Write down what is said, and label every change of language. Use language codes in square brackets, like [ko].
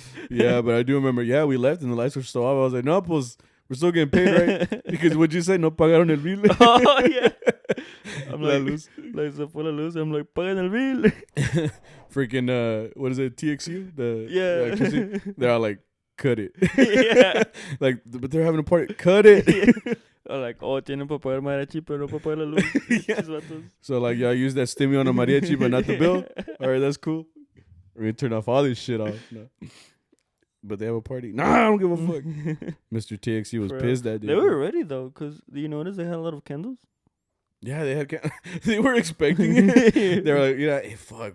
[en] Yeah, but I do remember, yeah, we left and the lights were still off. I was like, [es] no, pues, [en] we're still getting paid, right? Because what'd you say? [es] No pagaron el bill. [en] Oh, yeah. I'm like, [es] se fue la luz. [en] I'm like, [es] paguen el bill. [en] Freaking, what is it, TXU? Yeah. They're all like, cut it. Yeah. Like, but they're having a party. Cut it. Or like, oh, [es] tienen para pagar mariachi, pero no para pagar la luz. [en] Yeah. So, like, y'all use that stimmy on a mariachi, but not the bill? All right, that's cool. We're going to turn off all this shit off. No. But they have a party. Nah, I don't give a fuck. Mr. TXU was pissed that day. They were ready, though, because do you notice they had a lot of candles? Yeah, they had they were expecting it. They were like, yeah, hey, fuck.